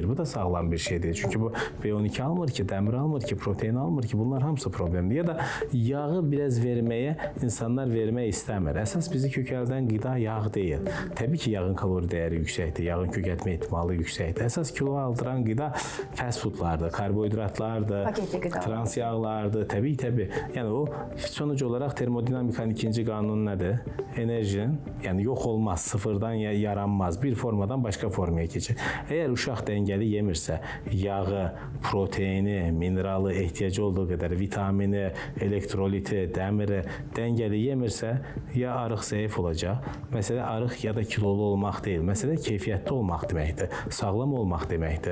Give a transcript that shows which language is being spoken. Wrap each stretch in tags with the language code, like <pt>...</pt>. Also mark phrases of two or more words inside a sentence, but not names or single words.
<az>Bu da sağlam bir şey deyil. Çünki bu B12 almır ki, dəmir almır ki, protein almır ki. Bunlar hamısı problemdir. Ya da yağı biraz verməyə insanlar vermək istəmir. Əsas bizi kökəldən qida yağ deyil. Təbii ki, yağın kalori dəyəri yüksəkdir. Yağın kökəltmə ehtimalı yüksəkdir. Əsas kilo aldıran qida fast foodlardır, karbohidratlardır, trans yağlardır. Təbii.</az> <tr>Yəni o sonuç Sonuç olarak termodinamikanın ikinci kanunu nedir? Enerjinin, yani yok olmaz, sıfırdan yaranmaz, bir formadan başka formaya geçir.</tr> <az>Eğer uşaq dəngəli yemirsə, yağı, proteini, mineralı, ehtiyacı olduğu kadar vitamini, elektroliti, dəmiri dəngəli yemirsə, ya arıq zəif olacaq. Məsələ arıq ya da kilolu olmaq deyil. Məsələ keyfiyyətli olmaq deməkdir, sağlam olmaq deməkdir.</az>